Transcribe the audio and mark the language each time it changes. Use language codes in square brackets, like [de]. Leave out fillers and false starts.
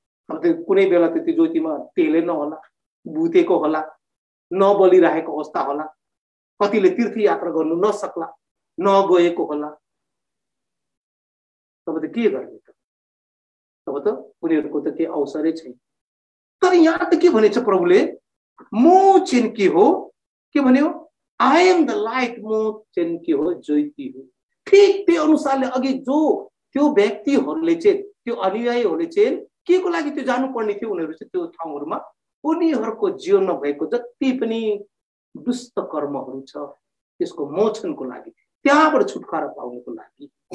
[ne] अब त्यो कुनै बेला त त्यो ज्योतिमा तेलै नहोला, भुतेको होला, नबलिरहेको अवस्था होला, कतिले तीर्थयात्रा गर्नु नसक्ला, नगएको होला, तब त के गर्ने त, तब त उनीहरूको त केही अवसरै छैन। तर यहाँ त के भनेछ प्रभुले, म चाहिँ के हो, के भन्यो, [en] I am the light, [ne] म चाहिँ के हो, ज्योति हो। ठिक त्यो अनुसारले अघि जो त्यो व्यक्तिहरूले चाहिँ, त्यो अनुयायीहरूले चाहिँ के को लागि त्यो जानुपर्ने थियो, उनीहरू चाहिँ त्यो ठाउँहरूमा उनीहरूको जीवनमा भएको जति पनि दुष्ट कर्महरू छ त्यसको मोचनको लागि, त्यहाँबाट छुटकारा पाउनको लागि।